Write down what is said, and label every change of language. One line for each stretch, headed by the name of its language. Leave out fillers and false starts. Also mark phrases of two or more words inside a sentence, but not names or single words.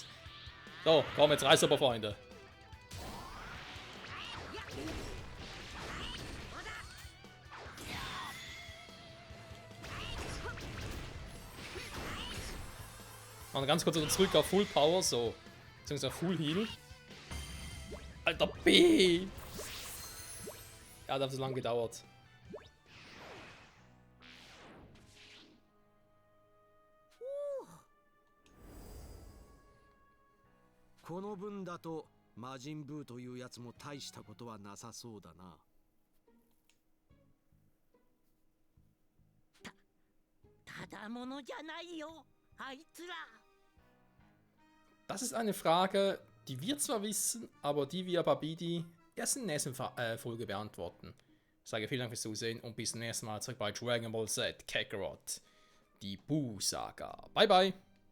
German: So, komm, jetzt reiß aber, Freunde. Und ganz kurz wieder zurück auf
English: Full Power,
German: so. Beziehungsweise
English: Full Heal.
German: Alter B! Ja, das hat so lange gedauert.
Japanese: この分だと魔人ブーというやつも大したことはなさそうだな。ただものじゃないよ、あいつら。
German: Das ist eine Frage, die wir zwar wissen, aber die wir Babidi erst in der nächsten Folge beantworten. Ich sage vielen Dank fürs Zusehen und bis zum nächsten Mal zurück bei Dragon Ball Z Kakarot, die Buu Saga.
English: Bye bye!